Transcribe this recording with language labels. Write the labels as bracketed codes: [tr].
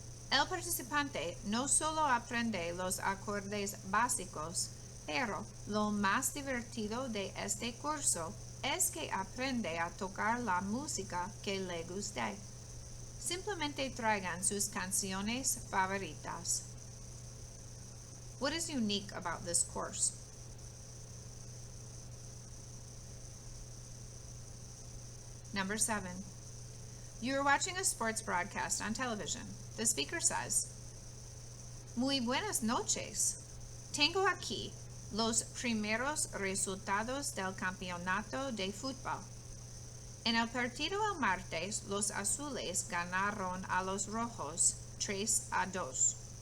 [es] El participante no solo aprende los acordes básicos, pero lo más divertido de este curso es que aprende a tocar la música que le guste. Simplemente traigan sus canciones favoritas. [en] What is unique about this course? Number 7. You are watching a sports broadcast on television. The speaker says, [es] muy buenas noches. Tengo aquí los primeros resultados del campeonato de fútbol. En el partido el martes, los azules ganaron a los rojos 3-2.